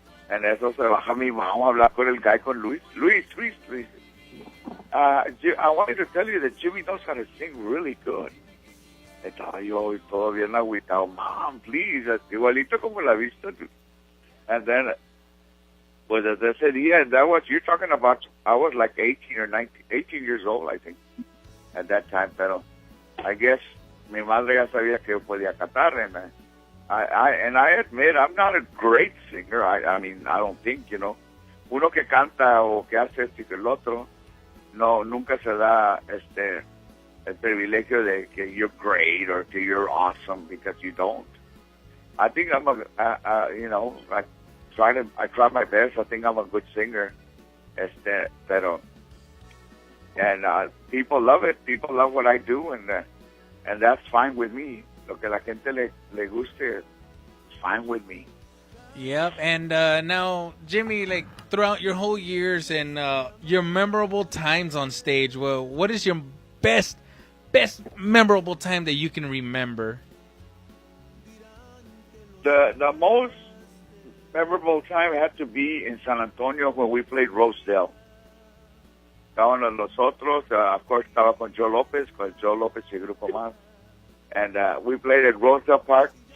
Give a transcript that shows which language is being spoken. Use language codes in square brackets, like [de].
[es] En eso se baja mi mamá a hablar con el guy, con Luis. Luis. [en] I wanted to tell you that Jimmy knows how to sing really good. [es] Estaba yo todo bien agüitado. [en] Mom, please. [es] Igualito como la vista. [en] And then, [es] pues desde ese día, [en] and that was, you're talking about, I was like 18 years old, I think, at that time. [es] Pero [en] I guess [es] mi madre ya sabía que yo podía cantar. [en] And I admit, I'm not a great singer. I mean, I don't think, [es] uno que canta o que hace esto y que el otro, nunca se da el privilegio de que [en] you're great or [es] que [en] you're awesome, because you don't. I think I'm I try my best. I think I'm a good singer. Pero, and people love it. People love what I do, and that's fine with me. [es] Lo que la gente le guste [en] is fine with me. Yep, and now, Jimmy, like throughout your whole years and your memorable times on stage, well, what is your best memorable time that you can remember? The most memorable time had to be in San Antonio when we played Rosedale. [es] Estaban nosotros, [en] of course, [es] estaba con Joe Lopez y Grupo Mazz. [en] And we played at Rosedale Park.